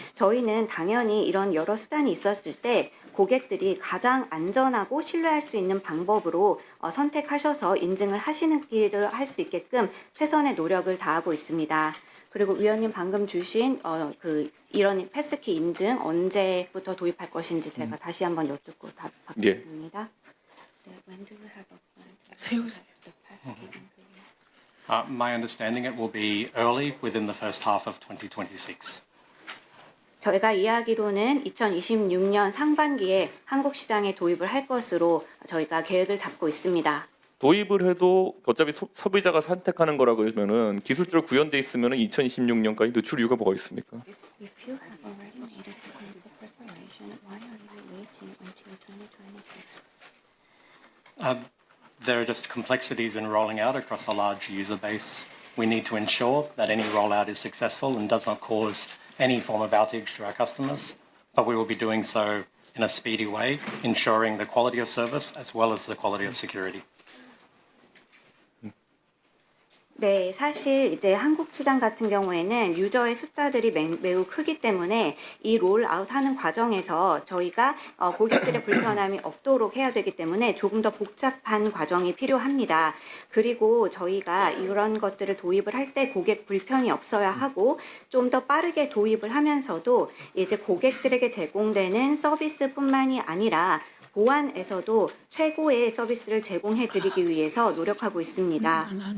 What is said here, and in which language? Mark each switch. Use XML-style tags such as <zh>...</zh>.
<ko>저희는 당연히 이런 여러 수단이 있었을 때 고객들이 가장 안전하고 신뢰할 수 있는 방법으로 선택하셔서 인증을 하시는 길을 할 수 있게끔 최선의 노력을 다하고 있습니다. 그리고 위원님 방금 주신 이런 패스키 인증 언제부터 도입할 것인지 제가 다시 한번 여쭙고 답하겠습니다.</ko> <en>네, when do you have a plan to</en> <ko>세우세요.</ko> <en>the passkey in Korea? My understanding it will be early within the first half of 2026.</en> <ko>저희가 이야기로는 2026년 상반기에 한국 시장에 도입을 할 것으로 저희가 계획을 잡고 있습니다. 도입을 해도 어차피 소비자가 선택하는 거라 그러면은 기술적으로 구현돼 있으면은 2026년까지 늦출 이유가 뭐가 있습니까?</ko> <en>If you have already made a technical preparation, why are you waiting until 2026? There are just complexities in rolling out across a large user base. We need to ensure that any rollout is successful and does not cause any form of outage to our customers, but we will be doing so in a speedy way, ensuring the quality of service as well as the quality of security.</en> <ko>네, 사실 이제 한국 시장 같은 경우에는 유저의 숫자들이 매우 크기 때문에 이 롤아웃하는 과정에서 저희가 고객들의 불편함이 없도록 해야 되기 때문에 조금 더 복잡한 과정이 필요합니다. 그리고 저희가 이런 것들을 도입을 할 때 고객 불편이 없어야 하고 좀 더 빠르게 도입을 하면서도 이제 고객들에게 제공되는 서비스뿐만이 아니라 보안에서도 최고의 서비스를 제공해드리기 위해서 노력하고 있습니다.</ko>